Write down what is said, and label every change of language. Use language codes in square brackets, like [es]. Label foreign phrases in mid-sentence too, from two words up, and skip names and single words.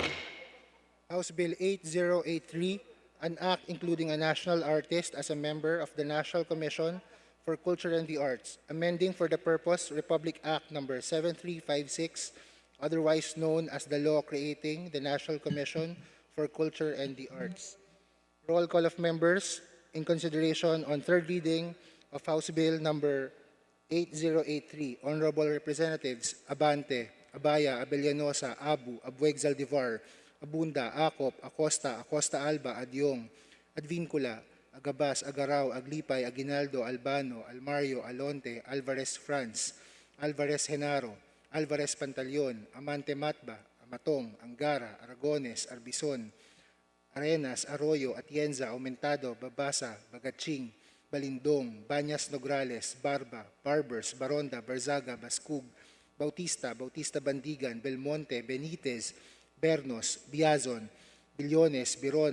[en] House Bill 8083, an act including a national artist as a member of the National Commission for Culture and the Arts, amending for the purpose Republic Act number 7356, otherwise known as the law creating the National Commission for Culture and the Arts. Roll call of members in consideration on third reading of House Bill number 8083. Honorable Representatives Abante, Abaya, Abellanosa, Abu, Abueg Zaldivar, Abunda, Acop, Acosta, Acosta Alba, Adyong, Advincula, Agabas, Agaraw, Aglipay, Aguinaldo, Albano, Almario, Alonte, Alvarez France, Alvarez Genaro, Alvarez Pantaleon, Amante Matba, Amatong, Angara, Aragones, Arbison, Arenas, Arroyo, Atienza, Aumentado, Babasa, Bagaching, Balindong, Banyas Nograles, Barba, Barbers, Baronda, Barzaga, Bascug, Bautista, Bautista Bandigan, Belmonte, Benitez, Bernos, Biazon, Billones, Biron,